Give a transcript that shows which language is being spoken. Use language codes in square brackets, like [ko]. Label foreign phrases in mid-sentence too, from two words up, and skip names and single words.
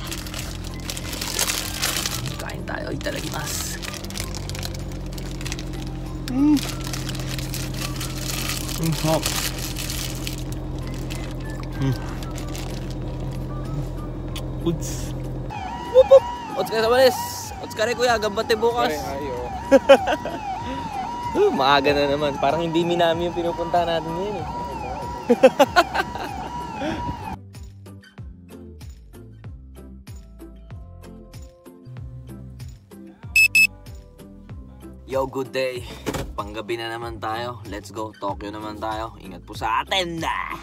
[tl] Kain tayo. Itadakimasu. Hot. Goods. Wup wup. [ja] お疲れ様です. [tl] Otsukare kuya, gambate bukas. Maaga na naman. Parang hindi Minami yung pinupunta natin ngayon, eh. [en] Yo, good day. [tl] Panggabi na naman tayo. [en] Let's go. [tl] Tokyo naman tayo. Ingat po sa atin na!